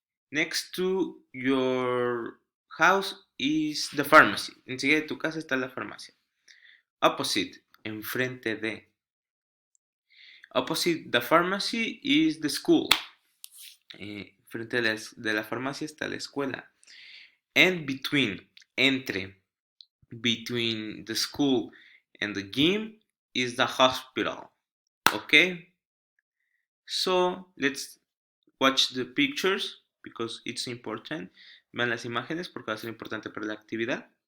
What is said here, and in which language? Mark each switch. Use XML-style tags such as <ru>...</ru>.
<en>Next to your house is the pharmacy.</en> <es>Enseguida de tu casa está la farmacia. Opposite, enfrente de.</es> <en>Opposite the pharmacy is the school.</en> <es>Frente de la farmacia está la escuela.</es> <en>And between, entre. Between the school and the gym is the hospital. Okay? So let's watch the pictures because it's important.</en> <es>Vean las imágenes porque va a ser importante para la actividad.</es>